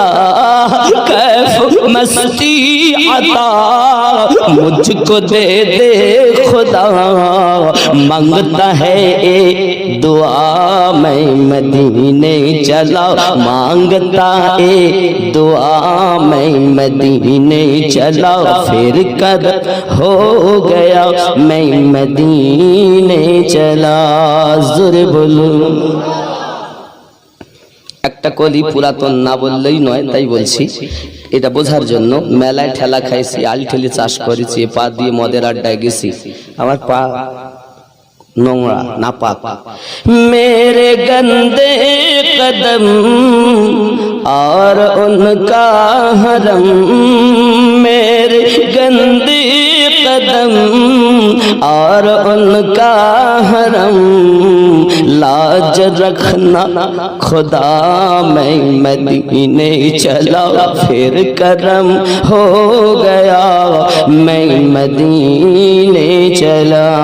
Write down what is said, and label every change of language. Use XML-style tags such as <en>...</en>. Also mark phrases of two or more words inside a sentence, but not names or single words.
<ur>کیف مستی عطا مجھ کو دے دے خدا، مانگتا ہے اے دعا میں مدینے چلا، مانگتا اے دعا میں مدینے چلا پھر کر ہو گیا، میں مدینے چلا</ur> <bn>জোরে বলুন। একটা কলি পুরাতন না বললেই নয়, তাই বলছি এটা বোঝার জন্য। মেলায় ঠেলা খাইছি, আল ঠেলি চাষ করেছি, পা দিয়ে মদের আড্ডায় গেছি, আমার পা নোংরা না পাক।</bn> <ur>میرے گندے قدم اور ان کا حرم، میرے گندے قدم اور ان کا حرم، لاج رکھنا خدا میں مدینے چلا پھر کرم ہو گیا، میں مدینے چلا.</ur>